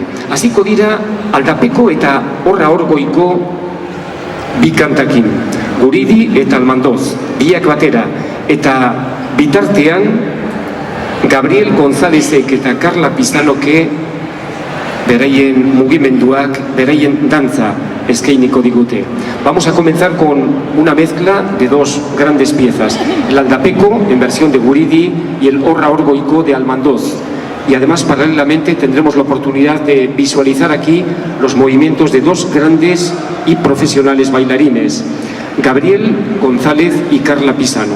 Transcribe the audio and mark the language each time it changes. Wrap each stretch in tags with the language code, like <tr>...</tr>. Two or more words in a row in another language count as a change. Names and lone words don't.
<eu>Hasiko dira Aldapeko eta Horra Orgoiko bi kantakin, Guridi eta Almandoz, biak batera, eta bitartean Gabriel Gonzálezek eta Carla Pizanoke beraien mugimenduak, beraien dantza eskainiko digute.</eu> <es>Vamos a comenzar con una mezcla de dos grandes piezas, el Aldapeco en versión de Guridi y el Horra Orgoiko de Almandoz. Y además, paralelamente, tendremos la oportunidad de visualizar aquí los movimientos de dos grandes y profesionales bailarines, Gabriel González y Carla Pisano.</es>